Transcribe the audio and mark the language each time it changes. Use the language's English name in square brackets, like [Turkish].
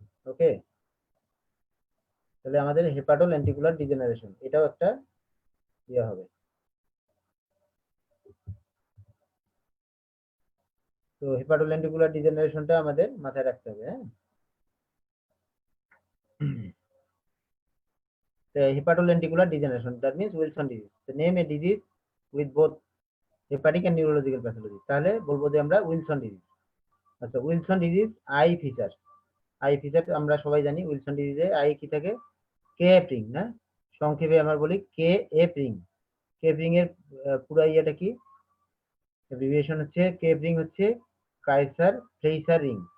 [Bangla] ওকে, তাহলে আমাদের hepato lenticular degeneration এটাও একটা ইয়ে হবে। তো হেপাটো লেন্টিকুলার ডিজেনারেশনটা আমাদের মাথায় রাখতে হবে, হ্যাঁ। [English] Hepatolenticular degeneration, that means Wilson disease. The name a disease with both hepatic and neurological pathology. [Bangla] তাহলে বলবো যে আমরা উইলসন ডিজিজ। আচ্ছা, উইলসন ডিজিজ আই ফিচার আমরা সবাই জানি, উইলসন ডিজিজে আই কি থাকে, কেএফ রিং, না সংক্ষেপে আমরা বলি কেএফ রিং। কেএফ রিং এর পুরো ইয়েটা কি, অ্যাব্রিভিয়েশন হচ্ছে কেএফ রিং হচ্ছে কাইসার ফ্লেইসার রিং।